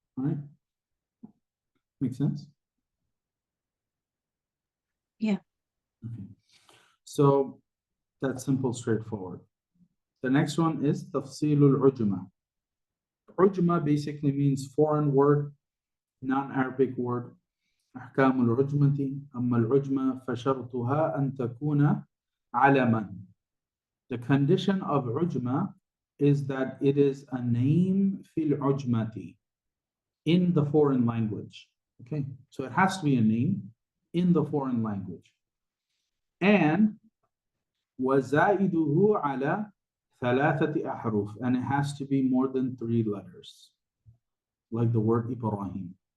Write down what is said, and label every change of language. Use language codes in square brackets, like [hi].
[en] All right, make sense? Yeah. Okay. So that's simple, straightforward. The next one is tafsilul ujma. Ujma basically means foreign word, non-Arabic word. [ar] أحكام العجمة أما العجمة فشرطها أن تكون علما. [en] The condition of ujma is that it is a name fil ujmati, in the foreign language. Okay, so it has to be a name in the foreign language. And [ar] وزائده على ثلاثة أحرف, [en] and it has to be more than 3 letters, like the word Ibrahim.